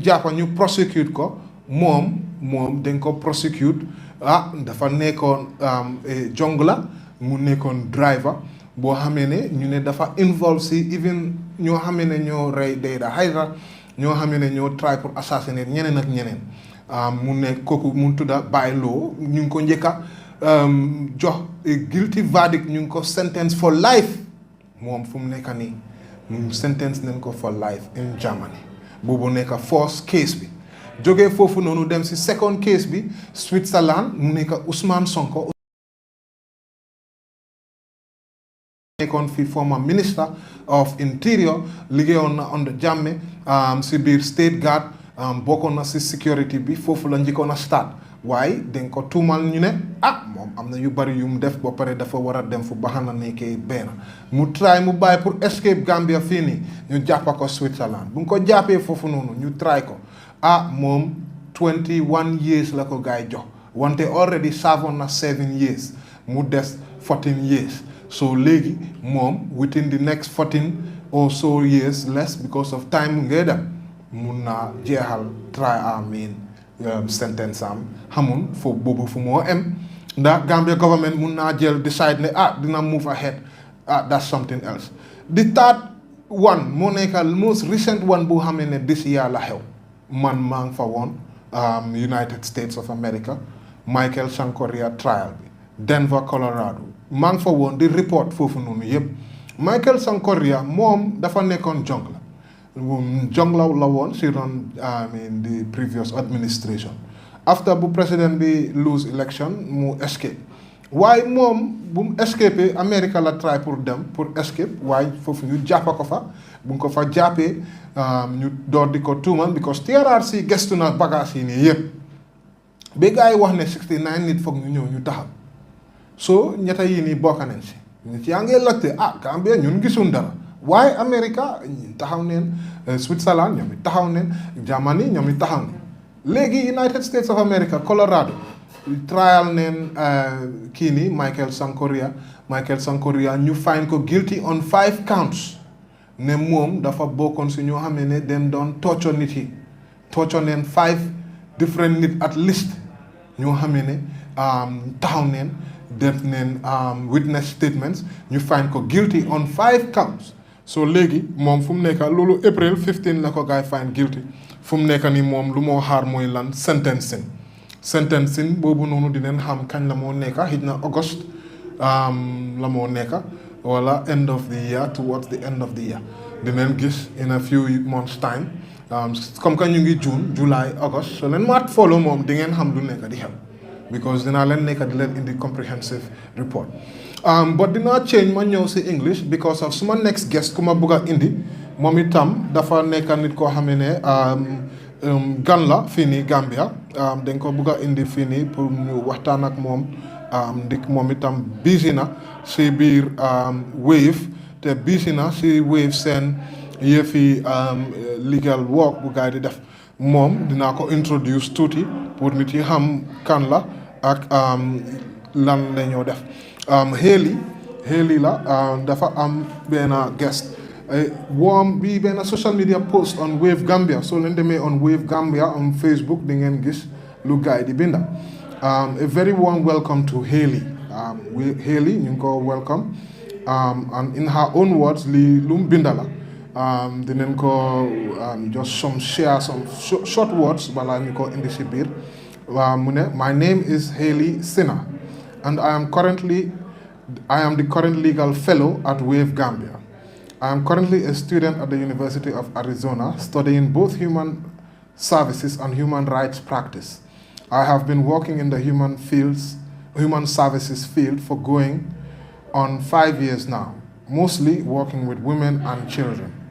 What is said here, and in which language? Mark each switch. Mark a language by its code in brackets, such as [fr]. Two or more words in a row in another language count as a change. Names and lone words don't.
[wo] jàppa ñu prosecute ko moom dañ ko prosecute dafa nekkoon jongla mu nekkoon driver boo xamee ne ñu ne dafa involve si even ñoo xamee ne ñoo rey Dayda Hydra ñoo xamee ne ñoo try [fr] pour assassiner [wo] ñeneen ak ñeneen mu ne kooku mu tudda Baye Lowe ñu ngi ko njëkka jox [en] guilty verdict [wo] ñu ngi ko [en] sentence for life [wo] moom fu mu nekk nii mu sentence nañ ko [en] for life in Germany [wo] boobu nekk [en] first case [wo] bi jógee foofu noonu dem si [en] second case [wo] bi Switzerland mu nekk Ousman Sonko nekkoon fi [en] former minister of interior [wo] liggéeyoon na under Jammeh si biir [en] state guard [wo] bokkoon na si security bi foofu la njëkkoon a start waaye dañ ko tuumal ñu ne moom am na yu bari yu mu def ba pare dafa war a dem fu baxana nekkee benn mu try mu bàyyi pour escape Gambia fii nii ñu jàppa ko Switzerland bu nga ko jàppee foofu noonu ñu try ko moom 21 years la ko gaay jox wante already serve na 7 years mu des 14 years so léegi moom [en] within the next 14 or so years less because of time [wo] ngay dem mun naa jeexal sentence am xamul foofu boobu fu moo em ndax [en] Gambia government [wo] mun naa jël decide ne dina [en] move ahead that's something else. The third one [wo] moo nekk [en] most recent one [wo] bu xam ne [en] this year [wo] la xew man maa ngi fa woon United States of America Michael Sang Correa trial bi Denver Colorado maa ngi fa woon di report foofu noonu yëpp Michael Sang Correa moom dafa nekkoon jongla jonglaw la woon si ron [en] the previous administration. [wo] After bu président bi [en] lose election [wo] mu escape waaye moom bu mu escape America la try pour dem pour escape waaye foofu ñu jàppa ko fa bu ñu ko fa jàppee ñu door di ko tuumal because TRRC gestu na bagage yi nii yëpp ba gars yi wax ne 69 nit foog ñu ñëw ñu taxaw so ñetta yi nii bokk nañ si nit yaa ngi laajte Gambia ñun gisuñ dara waaye America taxaw neen Switzerland ñoom it taxaw neen Germany ñoom it taxaw neen léegi United States of America Colorado trial neen kii nii Michael Sang Correa ñu find ko guilty [en] on 5 counts [wo] ne moom dafa bokkoon si ñoo xam ne den doon torture nit yi torture neen 5 different nit [en] at least [wo] ñoo xam ne taxaw neen def neen [en] witness statements [wo] ñu find ko guilty [en] on 5 counts [wo] so léegi moom fu mu nekk loolu April 15 la ko gaay [en] find guilty [wo] fu mu nekk ni moom lu moo xaar mooy lan sentencing boobu noonu dinañ xam kañ la moo nekk xëy na August la moo nekk wala [en] end of the year [wo] towards the end of the year dinañ gis [en] in a few months time [fr] comme que [wo] ñu ngi June July August so leen maat follow moom di ngeen xam lu nekk di xew because dinaa leen nekk di leen indi [en] comprehensive report but [wo] dinaa change ma ñëw si English [en] because of [wo] suma [en] next guest [wo] ku ma bëgg a indi moom itam dafa nekk nit koo xam ne gan la fii nii Gambia dañ ko bëgg a indi fii nii pour ñu waxtaan ak moom ndik moom itam busy na si biir WAVE te busy na si WAVE seen yëfi [en] legal work [wo] bu gaay di def moom dinaa ko introduce tuuti pour nit yi xam kan la ak lan la ñoo def Haley la dafa am benn guest woom bi benn [en] social media post on WAVE Gambia [wo] soo leen demee [en] on WAVE Gambia on Facebook [wo] di ngeen gis lu gaay di binda [en] a very warm welcome to Haley Haley [wo] ñu ngi ko [en] welcome and in her own words [wo] li lu mu binda la dinañ ko [en] just share some short words [wo] balaa ñu ko indi si biir mu ne [en] my name is Haley Sinner and I am the current legal fellow at WAVE Gambia. I am currently a student at the University of Arizona studying both human services and human rights practice. I have been working in the human services field for going on 5 years now, mostly working with women and children.